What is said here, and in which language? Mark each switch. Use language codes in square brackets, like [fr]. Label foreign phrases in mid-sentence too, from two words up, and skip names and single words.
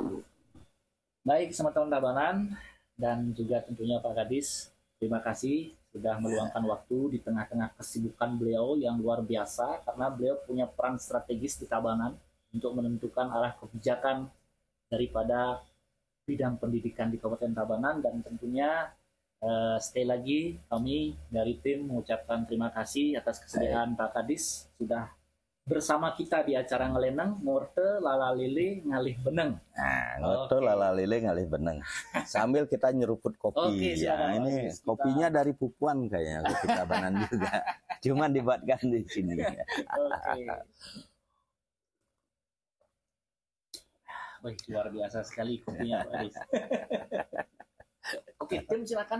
[id] Baik, Semeton Tabanan dan juga tentunya Pak Kadis, terima kasih sudah meluangkan waktu di tengah-tengah kesibukan beliau yang luar biasa, karena beliau punya peran strategis di Tabanan untuk menentukan arah kebijakan daripada bidang pendidikan di Kabupaten Tabanan. Dan tentunya sekali lagi kami dari tim mengucapkan terima kasih atas kesediaan Pak Kadis sudah bersama kita di acara Ngeleneng Ngorte Lala Lele Ngalih Beneng. Nah, Ngorte Lala Lele Ngalih Beneng. Sambil kita nyeruput kopi. Ya, ini kopinya dari Pupuan kayaknya, kopi Tabanan juga. Cuman dibuatkan di sini. Oke. Wih, luar biasa sekali kopinya Pak Kadis. Oke, tim silakan.